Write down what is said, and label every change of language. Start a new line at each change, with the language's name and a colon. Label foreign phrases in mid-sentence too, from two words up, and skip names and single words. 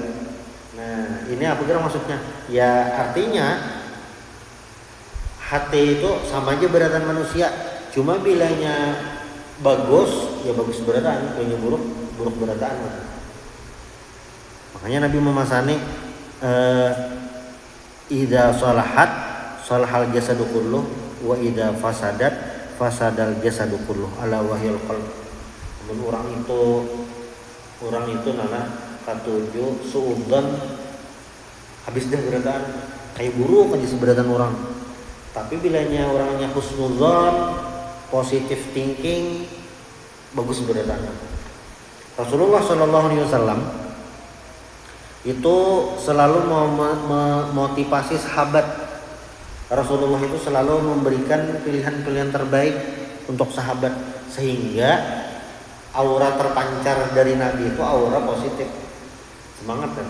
Banjar: Nah, ini apa kira maksudnya? Ya artinya hati itu sama aja beratan manusia. Cuma bilanya bagus, ya bagus beratan. Bilanya buruk, buruk beratan.
Indonesian: Makanya Nabi memasani
Arabic: إذا صلحت صلح الجسد كله وإذا فسدت فسد الجسد كله ألا وهي القلب.
Banjar: Orang itu nana katuju suudzon, habis dah beratan kayak buruk aja seberatan orang.
Indonesian: Tapi bilanya orangnya husnuzon,
English: positive thinking,
Banjar: bagus beratan.
Indonesian: Rasulullah SAW itu selalu memotivasi sahabat. Rasulullah itu selalu memberikan pilihan-pilihan terbaik untuk sahabat, sehingga aura terpancar dari Nabi itu aura positif, semangat kan.